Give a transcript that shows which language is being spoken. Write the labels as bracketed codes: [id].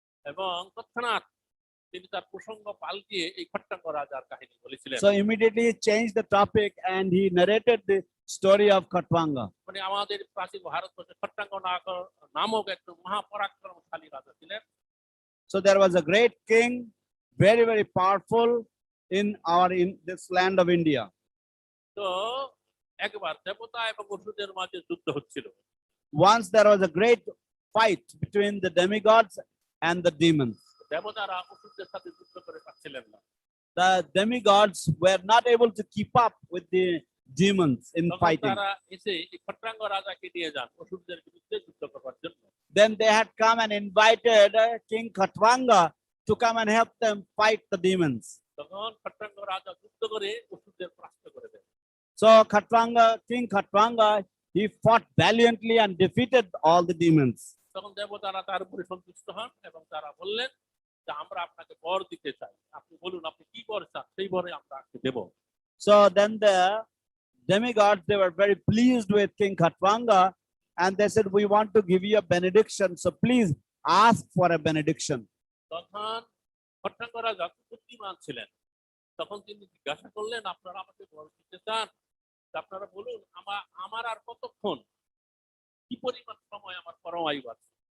[bn] এবং তৎক্ষণাৎ তিনি তার প্রসঙ্গ পাল্টিয়ে এই খট্টাঙ্গ রাজার কাহিনী বলেছিলেন। [en] So immediately he changed the topic and he narrated the story of Khatwanga. [bn] মানে আমাদের প্রাচীন ভারতবর্ষে খট্টাঙ্গ নামক একজন মহাপরাক্রমশালী রাজা ছিলেন। [en] So there was a great king, very, very powerful in this land of India. [bn] তো একবার দেবতা এবং অসুরদের মাঝে যুদ্ধ হচ্ছিল। [en] Once there was a great fight between the demigods and the demons. [bn] দেবতারা অসুরদের সাথে যুদ্ধ করে পাচ্ছিলেন না। [en] The demigods were not able to keep up with the demons in [bn] তখন [en] fighting. [bn] তারা এসে এই খট্টাঙ্গ রাজাকে নিয়ে যান অসুরদের বিরুদ্ধে যুদ্ধ করার জন্য। [en] Then they had come and invited King Khatwanga to come and help them fight the demons. [bn] তখন খট্টাঙ্গ রাজা যুদ্ধ করে অসুরদের পরাস্ত করে দেন। [en] So King Khatwanga, he fought valiantly and defeated all the demons. [bn] তখন দেবতারা তার উপরে সন্তুষ্ট হন এবং তারা বললেন যে আমরা আপনাকে বর দিতে চাই, আপনি বলুন আপনি কি বর চান, সেই বরে আমরা আপনাকে দেব। [en] So then the demigods, they were very pleased with King Khatwanga and they said, we want to give you a benediction. So please ask for a benediction. [bn] তখন খট্টাঙ্গ রাজা বুদ্ধিমান ছিলেন, তখন তিনি জিজ্ঞাসা করলেন আপনারা আমাকে বর দিতে চান, আপনারা বলুন আমার আর কতক্ষণ, কি পরিমাণ সময় আমার পরমায়ু আছে।